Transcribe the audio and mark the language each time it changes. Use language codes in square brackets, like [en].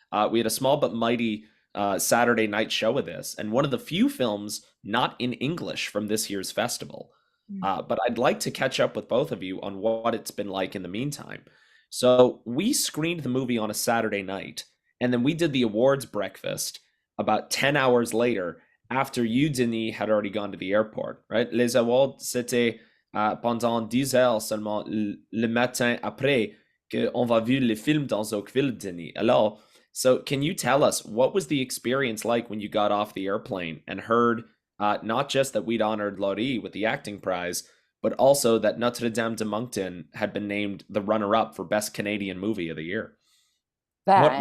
[en] We had a small but mighty Saturday night show of this, and one of the few films not in English from this year's festival. But I'd like to catch up with both of you on what it's been like in the meantime. So, we screened the movie on a Saturday night. And then we did the awards breakfast about 10 hours later after you, Denis, had already gone to the airport, right? [fr] Les awards, c'était pendant 10 heures seulement le matin après qu'on va vu le film dans Oakville, Denis. Alors, [en] so can you tell us what was the experience like when you got off the airplane and heard not just that we'd honored Laurie with the acting prize, but also that Notre Dame de Moncton had been named the runner-up for Best Canadian Movie of the Year? What was